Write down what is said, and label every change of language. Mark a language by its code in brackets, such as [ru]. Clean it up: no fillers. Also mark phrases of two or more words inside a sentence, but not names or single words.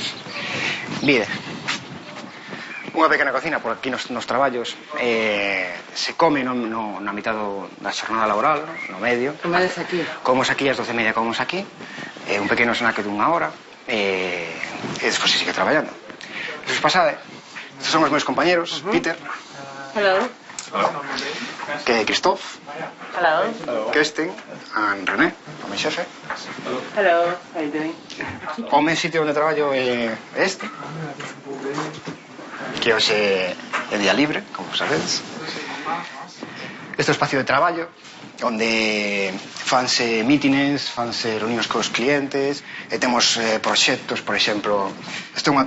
[gl] Vide, unha pequena cocina por aquí nos traballos, se come na mitad da xornada laboral, no medio. Comedes aquí? Comemos aquí, as 12:30 comemos aquí, un pequeno snack de 1 hora, e despois se sigue traballando. Despois pasade, estes son os meus compañeros, Peter. [en] Hello. [gl] Que Christophe. [en] Hello. Kirsten and René, [gl] o meu xefe. [en] Hello, how you doing? [gl] O meu sitio onde traballo é este, que hoxe é día libre, como sabedes. Este é o espacio de traballo, onde fanse mítines, fanse reunións cos clientes, e temos proxectos, por exemplo, este é unha